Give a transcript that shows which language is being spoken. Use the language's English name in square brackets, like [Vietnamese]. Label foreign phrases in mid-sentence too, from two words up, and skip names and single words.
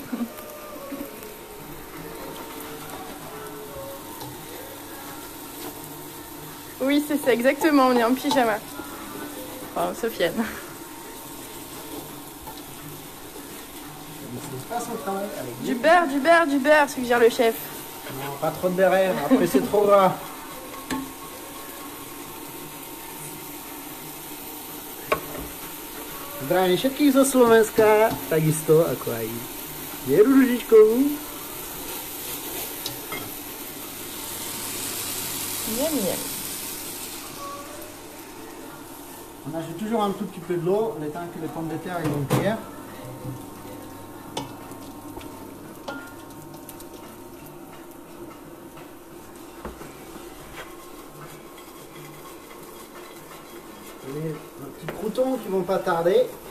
[French] Oui, c'est ça, exactement, on est en pyjama. Enfin, Sofiane. C'est pas son travail avec Du beurre, suggère le chef. Non, pas trop de beurre, après c'est trop gras. [Slovak] Zdraví všetkých zo Slovenska, takisto ako aj Vieru Ružičkovú. [French] Miam, miam. On ajoute toujours un tout petit peu de l'eau, le temps que les pommes de terre ils vont cuire. Les petits croutons qui vont pas tarder.